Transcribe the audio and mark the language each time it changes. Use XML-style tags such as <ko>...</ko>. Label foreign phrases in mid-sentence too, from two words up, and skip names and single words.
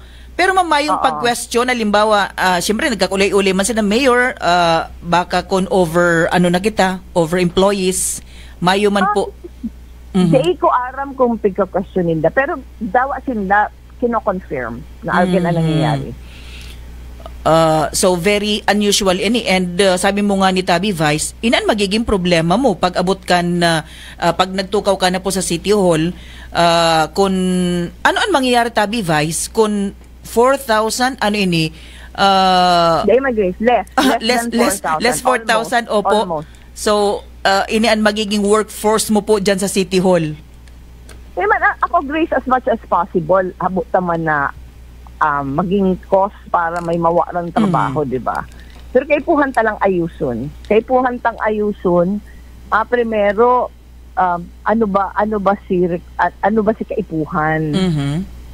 <bik>Pero ma'am, yung pag-question, halimbawa, siyempre nagkakulay-ulay man sila mayor, baka over employees, mayo man po. Di ko aram kung pagka-questionin da. Pero dawa sinda, kino-confirm na algin na nangyayari.</bik> <en>So very unusual</en> <bik>ini, and sabi mo nga ni Tabi, Vice, inan magiging problema mo pag abot kan pag nagtukaw ka na po sa City Hall, kung ano ang mangyayari, Tabi, Vice, kung 4,000 ano ini less 4,000 opo. Almost. So ini ang magiging workforce mo po diyan sa City Hall. Ako,</bik> <en>Grace, as much as possible,</en> <bik>abot naman na maging cost para may mawarang trabaho, di ba? Pero kaipuhan talang ayusun. Primero, ano ba si kaipuhan?</bik>